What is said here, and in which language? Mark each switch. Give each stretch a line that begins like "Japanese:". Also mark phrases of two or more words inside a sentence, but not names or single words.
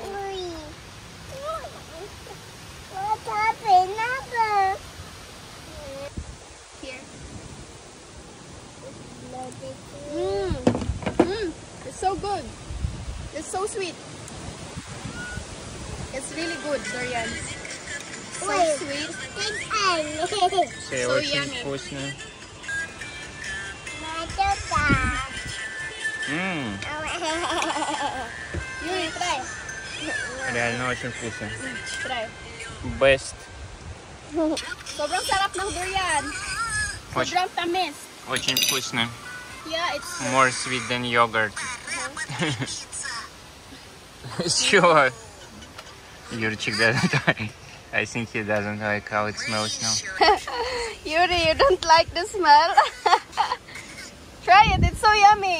English: Wait. What happened? Number. Here. Mm. It's so good. It's so sweet. It's really good, durian. So Wait. sweet.
Russian: Все
English: So
Russian: очень
English: yummy.
Russian: вкусно. Mmm.
English: Yuri, try.
Russian: Реально очень вкусно.
English: Try. Best.
Filipino: Sobrang sarap ng durian. Sobrang tamis.
Russian: Очень вкусно.
English: Yeah, it's More sweet than yogurt. Sure. Юрчик doesn't like. I think he doesn't like how it smells now. Yuri, you don't like the smell? Try it, it's so yummy.